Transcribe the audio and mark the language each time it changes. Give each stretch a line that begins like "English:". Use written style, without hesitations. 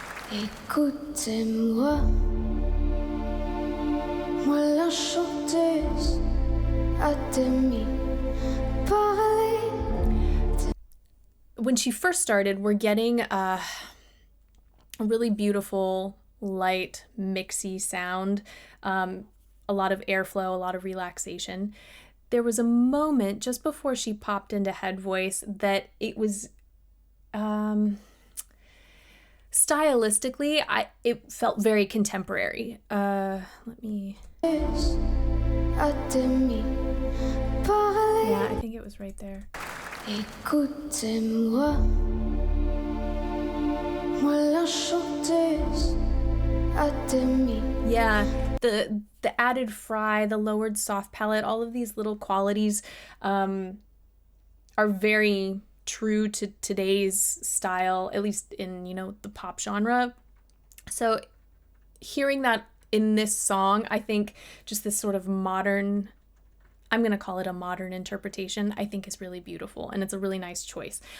French: Écoutez-moi, moi la chanteuse à demi parler.
English: When she first started, we're getting a really beautiful, light, mixy sound, a lot of airflow, a lot of relaxation. There was a moment just before she popped into head voice that it was stylistically, it felt very contemporary. Let me. Yeah, I think it was right there.
French: Écoutez-moi, moi la chanteuse à demi.
English: Yeah, the added fry, the lowered soft palate, all of these little qualities are very true to today's style, at least in, the pop genre. So hearing that in this song, I think just this sort of modern, I'm going to call it a modern interpretation, I think is really beautiful, and it's a really nice choice.